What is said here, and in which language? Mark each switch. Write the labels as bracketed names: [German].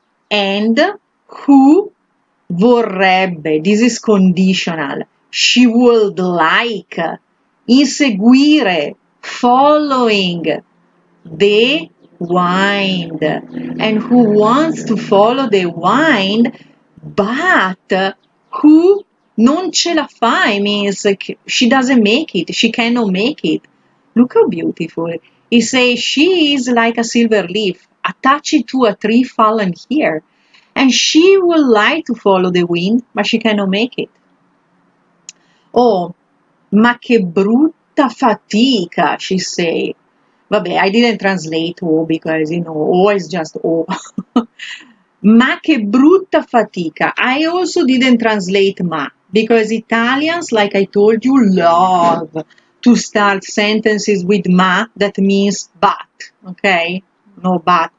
[English] And who vorrebbe, this is conditional, she would like, inseguire, following the wind, and who wants to follow the wind, but who [Italian] non ce la fa, [English] it means she doesn't make it, she cannot make it. Look how beautiful. He says she is like a silver leaf attached to a tree fallen here, and she would like to follow the wind, but she cannot make it. [Italian] Oh, ma che brutta fatica, [English] she say. Vabbè, I didn't translate O because, O is just O. [Italian] Ma che brutta fatica. [English] I also didn't translate ma because Italians, like I told you, love to start sentences with ma, that means but, okay? No but.